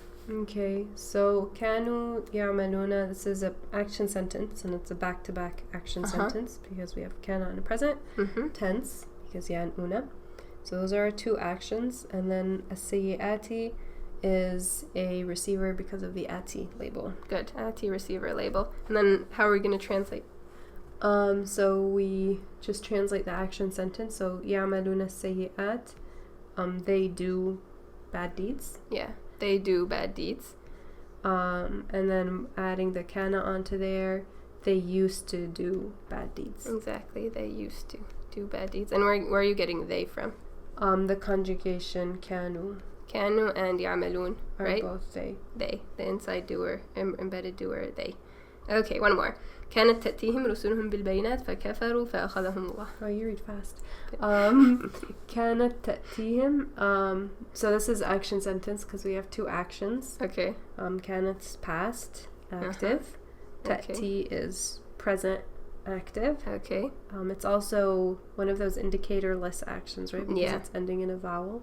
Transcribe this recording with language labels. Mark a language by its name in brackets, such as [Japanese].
[English] Okay, so [Arabic] كانوا يعملون, [English] this is an action sentence, and it's a back-to-back action sentence because we have kana in the present tense because يعنون. So those are our two actions, and then السيئات is a receiver because of the ati label. Good, ati receiver label. And then how are we going to translate? So we just translate the action sentence. [Arabic] So يعملون السيئات. [English] They do bad deeds. Yeah, they do bad deeds. And then adding the kana onto there, they used to do bad deeds. Exactly, they used to do bad deeds. And where are you getting they from? The conjugation kanu. Kanu and يعملون, right? Are both they. They, the inside doer, embedded doer, they. Okay, one more. [Arabic] كانت تأتيهم رسلهم بالبينات فكفروا فأخذهم الله. [English] Oh, you read fast. [Arabic] كانت تأتيهم. [English] So this is action sentence because we have two actions. Okay. كانت's past, active. تأتي is present, active. Okay. It's also one of those indicator-less actions, right? Because it's ending in a vowel.